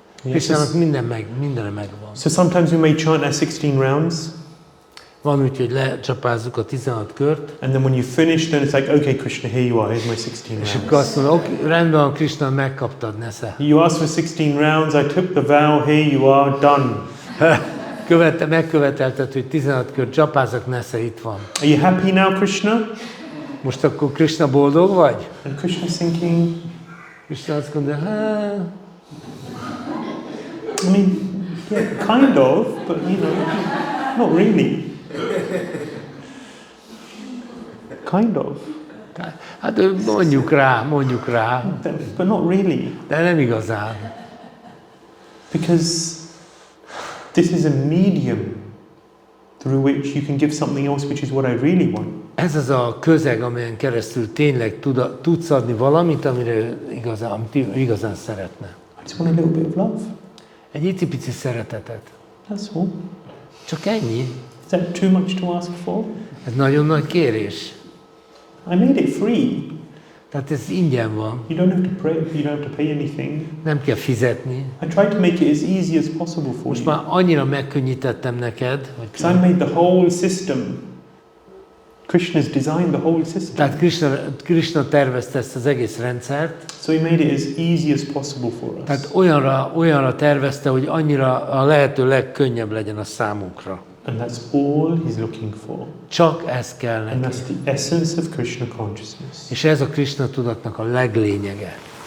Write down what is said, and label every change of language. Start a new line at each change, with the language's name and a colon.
Hungarian: Krishnának mindene megvan.
English: So sometimes we may chant our 16 rounds.
Hungarian: Van úgy, hogy lecsapázzuk a 16 kört,
English: And then when you finish, then it's like, okay, Krishna, here you are, here's my 16
Hungarian: és akkor
English: rounds.
Hungarian: azt mondja, okay, rendben van, Krishna, megkaptad, nesze.
English: You asked for 16 rounds, I took the vow, here you are, done.
Hungarian: Megkövetelted, hogy 16 kört csapázzak, nesze, itt van.
English: Are you happy now, Krishna?
Hungarian: Most akkor Krishna boldog vagy?
English: And Krishna's thinking,
Hungarian: Krishna azt mondja,
English: I mean, yeah, kind of, but you know, not really. Kind of,
Hungarian: hát mondjuk rá,
English: but not really.
Hungarian: de nem igazán.
English: Because this is a medium through which you can give something else, which is what I really want.
Hungarian: Ez az a közeg, amelyen keresztül tényleg tudsz adni valamit, amit igazán szeretne.
English: I just want a little bit of love.
Hungarian: Egy icipici szeretetet.
English: That's all.
Hungarian: Csak ennyi.
English: Is that too much to ask for?
Hungarian: Ez nagyon nagy kérés.
English: I made it free.
Hungarian: Tehát ez ingyen van.
English: You don't have to pray. You don't have to pay anything.
Hungarian: Nem kell fizetni.
English: I tried to make it as easy as possible for
Hungarian: Most
English: you.
Hungarian: már annyira megkönnyítettem neked,
English: Because I made the whole system. Krishna's designed the whole system.
Hungarian: tehát Krishna tervezte ezt az egész rendszert,
English: So he made it as easy as possible for us.
Hungarian: tehát olyanra tervezte, hogy annyira a lehető legkönnyebb legyen a számunkra.
English: And that's all he's looking for.
Hungarian: Csak ez kell
English: And
Hungarian: neki.
English: that's the essence of Krishna consciousness.
Hungarian: És ez a Krishna tudatnak a leglényege.